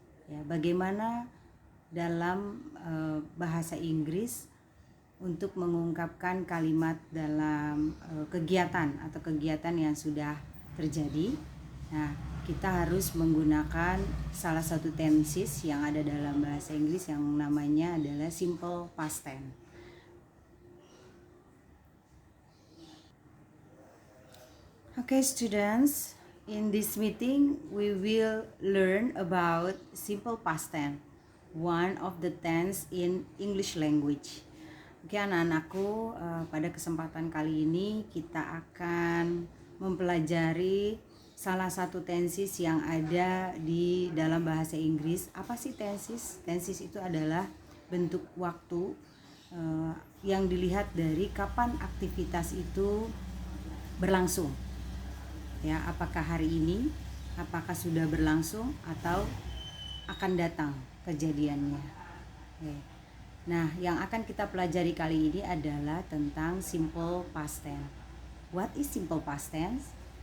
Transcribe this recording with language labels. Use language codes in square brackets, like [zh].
[id] Ya, bagaimana dalam bahasa Inggris untuk mengungkapkan kalimat dalam kegiatan atau kegiatan yang sudah terjadi. Nah, kita harus menggunakan salah satu tenses yang ada dalam bahasa Inggris yang namanya adalah simple past tense. [en] Okay, students, in this meeting we will learn about simple past tense, one of the tense in English language. [id] Oke, anak-anakku, pada kesempatan kali ini kita akan mempelajari salah satu tenses yang ada di dalam bahasa Inggris. Apa sih tenses? Tenses itu adalah bentuk waktu yang dilihat dari kapan aktivitas itu berlangsung. Ya, apakah hari ini, apakah sudah berlangsung atau akan datang kejadiannya. Oke. Nah, yang akan kita pelajari kali ini adalah tentang simple past tense. [en] What is simple past tense?